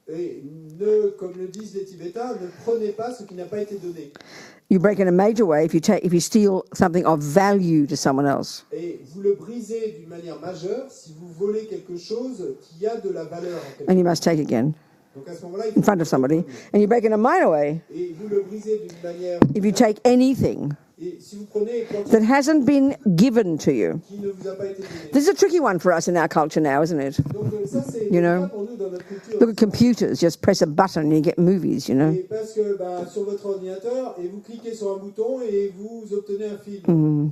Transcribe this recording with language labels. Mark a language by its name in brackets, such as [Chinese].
[French] et comme le disent les Tibétains, ne prenez pas ce qui n'a pas été donné. [English] You break in a major way if you steal something of value to someone else. [French] Et vous le brisez d'une manière majeure si vous volez quelque chose qui a de la valeur en quelque [English] And you must take again [French] Donc à ce moment-là, il [English] in front of somebody. And you break in a minor way [French] et vous le brisez d'une manière. [English] if you take anything [French] Et si vous prenez quelque [English] that [French] chose [English] hasn't been given to you. [French] qui ne vous a pas été donné. [English] This is a tricky one for us in our culture now, isn't it? [French] Donc ça c'est [English] You know, [French] délicat pour nous dans notre culture. [English] Look at computers, just press a button and you get movies, [French] Et parce que sur votre ordinateur, et vous cliquez sur un bouton et vous obtenez un film.